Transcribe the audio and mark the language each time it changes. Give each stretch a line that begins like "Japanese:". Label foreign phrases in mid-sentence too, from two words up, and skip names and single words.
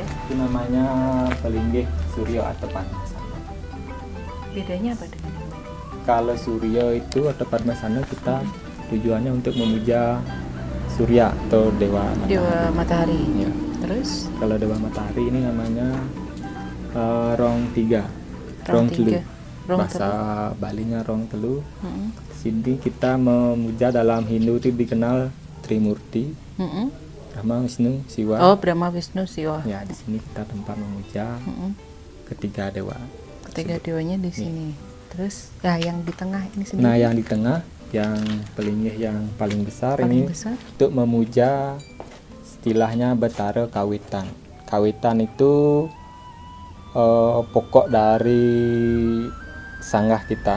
Indonesian: itu namanya pelinggih Suryo atau Padmasana. Bedanya apa dengan yang tadi? Kalau Suryo itu atau Padmasana kita tujuannya untuk memuja Surya atau Dewa Matahari. Dewa Matahari. Ya. Terus Kalau Dewa Matahari ini namanya Rong Tiga, Rong Rong Telu. Tiga. Rong Bahasa Balinya Rong Telu. Mm-mm. Sini kita memuja dalam Hindu itu dikenal Trimurti, Mm-mm. Brahma, Wisnu, Siwa. Oh, Brahma, Wisnu, Siwa. Ya, di sini kita tempat memuja Mm-mm. ketiga dewa. Ketiga dewanya di sini. Terus, ya yang di tengah ini sendiri. Nah, yang di tengah, yang pelinggih yang paling besar paling ini besar. untuk memuja istilahnya Betara Kawitan. Kawitan itu pokok dari sanggah kita.